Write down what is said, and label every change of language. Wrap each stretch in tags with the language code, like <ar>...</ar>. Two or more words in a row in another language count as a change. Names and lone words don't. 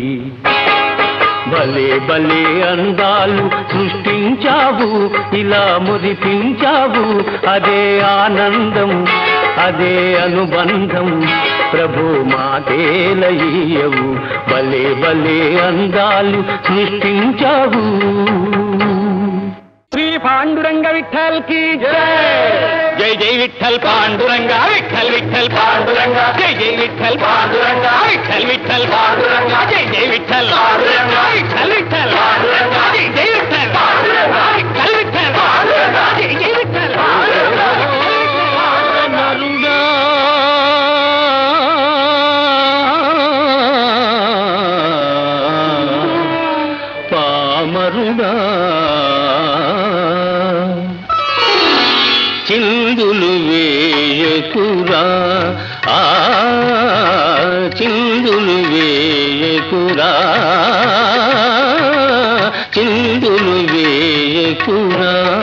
<te>భలే భలే అందాలు సృష్టించావు, ఇలా మురిపించావు, అదే ఆనందం, అదే అనుబంధం. ప్రభు మాటేలయ్యవు, భలే భలే అందాలు సృష్టించావు.</te> <hi>శ్రీ పాండురంగ విఠల్ की जय.</hi> <mr>जय जय विठ्ठल पांडुरंगा, विठ्ठल विठ्ठल पांडुरंगा, जय जय विठ्ठल पांडुरंगा, विठ्ठल विठ्ठल पांडुरंगा, जय जय विठ्ठल पांडुरंगा, विठ्ठल विठ्ठल पांडुरंगा, जय जय विठ्ठल पांडुरंगा, विठ्ठल विठ्ठल पांडुरंगा, जय जय विठ्ठल पांडुरंगा.</mr> <te>పామరుడా చిందులు వేయకురా, చిందులు వేయకురా, చిందులు వేయకురా.</te>